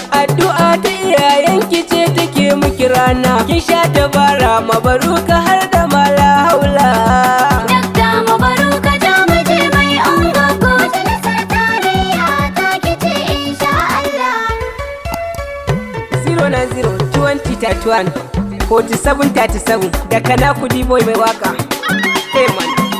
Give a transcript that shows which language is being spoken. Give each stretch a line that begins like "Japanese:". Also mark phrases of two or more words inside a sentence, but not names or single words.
Hausa: Addu'a ta iyayen ki ce take miki rana. Kin sha dabara Mabaruka har da mala haula. Dakta Mabaruka ta mu je mai Ungwaggo, majalisar tarayya ta ki ce
Arabic: insha Allah.
English: Zero nine zero twenty thirty one forty seven thirty seven da Kana Kudi Boy
Hausa: mai waka.
English: Hey man.